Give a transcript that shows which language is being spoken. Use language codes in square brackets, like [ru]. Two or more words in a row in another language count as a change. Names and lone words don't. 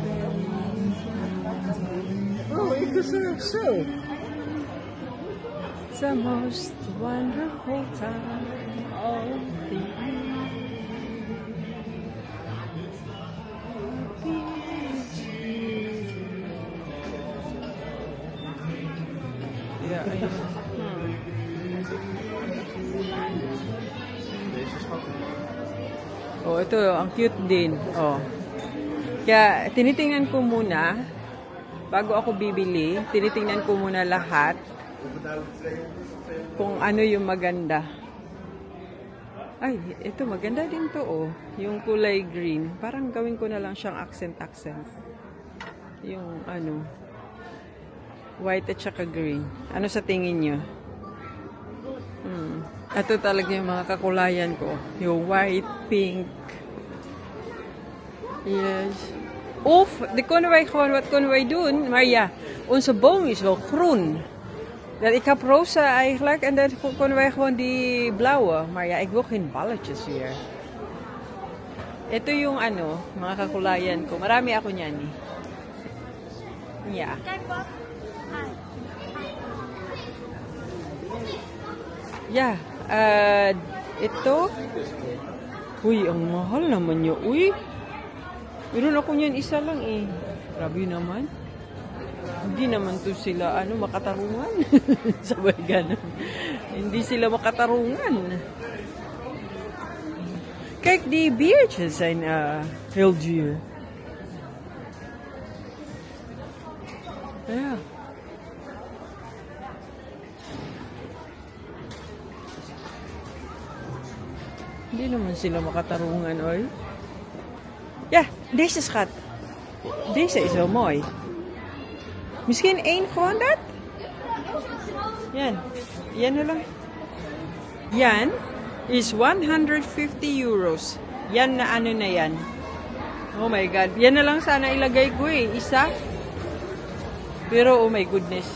[nl] Oh, ik is zo. [en] the most wonderful time of the year. [tl] Yeah, ayun. Oh, ito, ang cute din. Oh. Kaya, tinitingnan ko muna, bago ako bibili, tinitingnan ko muna lahat kung ano yung maganda. Ay, ito, maganda din to, oh. Yung kulay green. Parang gawin ko na lang siyang accent. Yung, ano, white at saka green. Ano sa tingin nyo? Ito talaga yung mga kakulayan ko. Yung white, pink. Yes. [nl] Of, det kunnen wij gewoon, wat kunnen wij doen? Maar ja, onze boom is wel groen. Ik heb roze eigenlijk en dan kunnen wij gewoon die blauwe. Maar ja, ik wil geen balletjes weer. [tl] Ito yung ano, mga kakulayan ko. Marami ako niyan eh. Yeah. Yeah. Ito. Uy, ang mahal naman nyo. Uy. Meron ako niyan isa lang eh. Grabe naman. Hindi naman to sila makatarungan. Sabay ganun. Hindi sila makatarungan. [nl] Kijk, die biertjes zijn heel duur. Ja. [tl] Hindi naman sila makatarungan, oy. [nl] Ja, deze schat. Deze is wel mooi. Misschien één gewoon dat? [tl] Yan. Yan na lang. Yan is 150 euros. Yan na ano na yan. [en] Oh my God. [tl] Yan na lang sana ilagay ko eh. Isa. Pero [en] oh my goodness.